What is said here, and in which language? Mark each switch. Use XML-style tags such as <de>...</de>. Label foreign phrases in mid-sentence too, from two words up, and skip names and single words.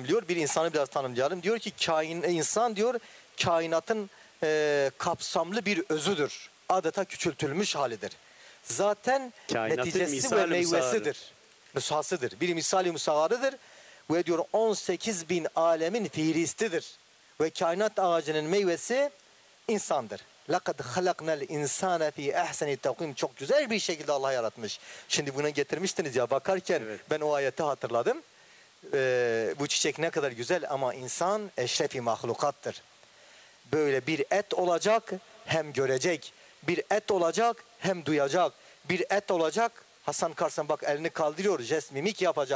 <tr>Bir insanı biraz tanımlayalım. Diyor ki insan diyor kainatın kapsamlı bir özüdür. Adeta küçültülmüş halidir. Zaten Kainatın neticesi ve misali meyvesidir. Nüshasıdır. Bir misali musavarıdır. Ve diyor 18 bin alemin fihristidir. Ve kainat ağacının meyvesi insandır.</tr> <ar>لَقَدْ خَلَقْنَا الْاِنْسَانَ ف۪ي اَحْسَنِ تَقْوِيمٍ</ar> <tr>Çok güzel bir şekilde Allah yaratmış. Şimdi bunu getirmiştiniz ya bakarken ben o ayeti hatırladım. Bu çiçek ne kadar güzel ama insan eşrefi mahlukattır. Böyle bir et olacak hem görecek. Bir et olacak hem duyacak. Bir et olacak Hasan Karsan bak elini kaldırıyor jest mimik yapacak.</tr>